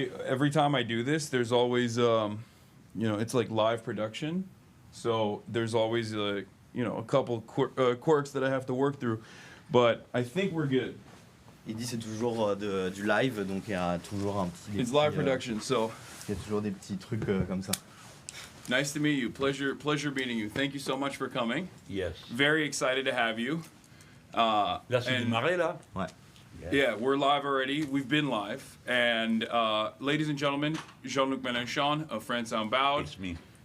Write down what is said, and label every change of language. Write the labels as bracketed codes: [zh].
[en] Every time I do this, there's always it's like live production, so there's always a couple quirks that I have to work through, but I think we're good. [fr] Il dit c'est toujours du live, donc il y a toujours un petit. [en] It's live production, so. [fr] Il y a toujours des petits trucs comme ça. [en] Nice to meet you. Pleasure meeting you. Thank you so much for coming. Yes. Very excited to have you. [fr] Là, c'est démarré, là? Ouais. [en] Yeah, we're live already. We've been live. And ladies and gentlemen, Jean-Luc Melenchon of France Unbowed. It's me.